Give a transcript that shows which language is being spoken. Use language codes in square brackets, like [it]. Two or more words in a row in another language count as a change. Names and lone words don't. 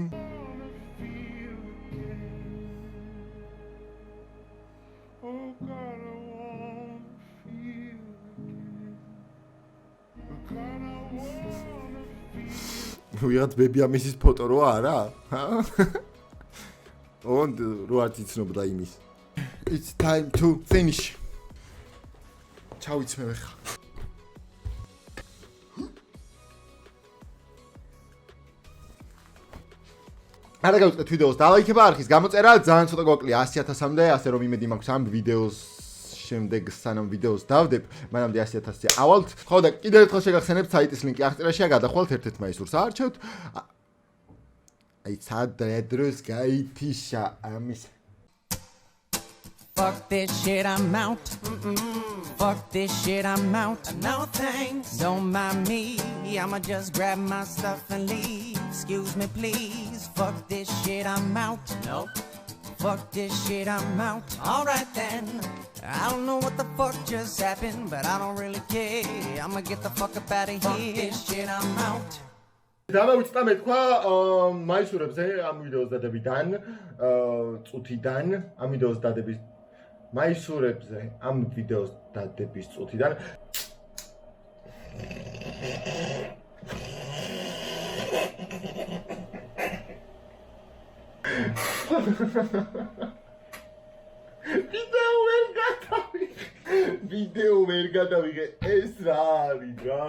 [ka] ვიღაც ბებიამისის ფოტო როა არა? Und რო არ იცნობდა იმის. [en] It's time to finish. [ka] ჩავიცმევ ხა. არა გავუწყეთ ვიდეოს და ლაიქება არხის გამოწერა ძალიან ცოტა გვაკლია 100,000-მდე, ასე რომ იმედი მაქვს ამ ვიდეოს შემდეგ სანამ ვიდეოს დავდებ, მანამდე 100,000 ავალთ. ხო და კიდევ ერთხელ შეგახსენებთ საიტის ლინკი აღწერაშია, გადახვალთ ერთ-ერთ მაისურს აარჩევთ. აი სადრე დროს გაითიშა ამის [en] Fuck this shit, I'm out. Fuck this shit, I'm out. No thanks, don't mind me. I'ma just grab my stuff and leave. Excuse me, please. Fuck this shit, I'm out. Nope. Fuck this shit, I'm out. Alright then. I don't know what the fuck just happened, but I don't really care. I'ma get the fuck up out of here. Fuck this shit, I'm out. [ka] დავაუწყდა მეთქვა მაისურებზე ამ ვიდეოს დადებიდან, წუთიდან, ამ ვიდეოს დადების მაისურებზე ამ ვიდეოს დადების წუთიდან. ვიდეო ვერ გადავიღე, ეს რა არის რა?